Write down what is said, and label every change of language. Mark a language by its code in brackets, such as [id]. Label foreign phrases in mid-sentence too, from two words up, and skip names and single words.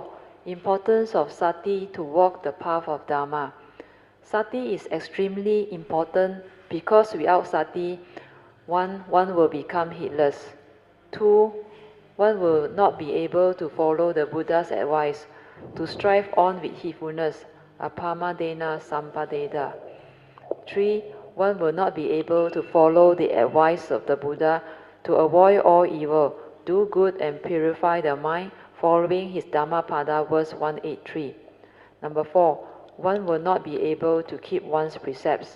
[en] Importance of sati to walk the path of Dharma. Sati is extremely important because without sati, one will become heedless. 2, one will not be able to follow the Buddha's advice to strive on with heedfulness, [pi] appamadena sampadeda. [en] 3, one will not be able to follow the advice of the Buddha to avoid all evil, do good and purify the mind, following his Dhammapada verse 183. Number 4, one will not be able to keep one's precepts.